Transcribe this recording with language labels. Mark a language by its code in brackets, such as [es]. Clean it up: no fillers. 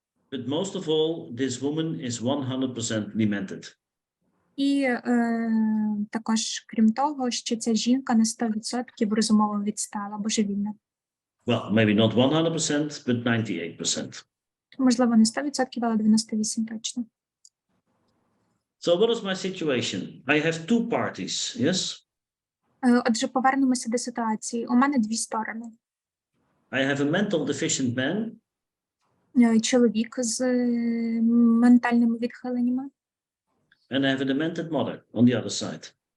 [en] But most of all, this woman is 100% demented. [uk] І також, крім того, що ця жінка на 100% розумово відстала, божевільна. [en] Well, maybe not 100%, but 98%. [uk] Можливо, не 100%, але 98% точно. [en] So what is my situation? I have 2 parties, yes? [uk] Отже, повернемося до ситуації. У мене 2 сторони. [en] I have a mental deficient man. [uk] Чоловік з ментальними відхиленнями. [en] And I have a demented mother on the other side.